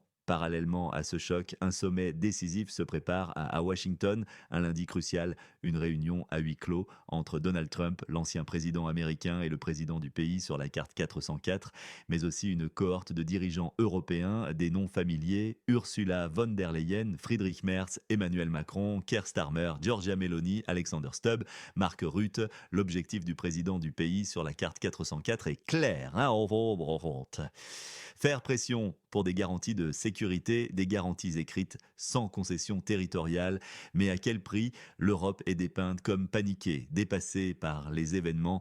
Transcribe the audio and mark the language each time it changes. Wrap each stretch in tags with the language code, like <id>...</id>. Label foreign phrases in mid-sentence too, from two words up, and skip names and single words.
<fr>Parallèlement à ce choc, un sommet décisif se prépare à Washington, un lundi crucial, une réunion à huis clos entre Donald Trump, l'ancien président américain, et le président du pays sur la carte 404, mais aussi une cohorte de dirigeants européens, des noms familiers, Ursula von der Leyen, Friedrich Merz, Emmanuel Macron, Keir Starmer, Giorgia Meloni, Alexander Stubb, Mark Rutte. L'objectif du président du pays sur la carte 404 est clair. Hein, faire pression pour des garanties de sécurité, des garanties écrites sans concession territoriale. Mais à quel prix? L'Europe est dépeinte comme paniquée, dépassée par les événements.</fr>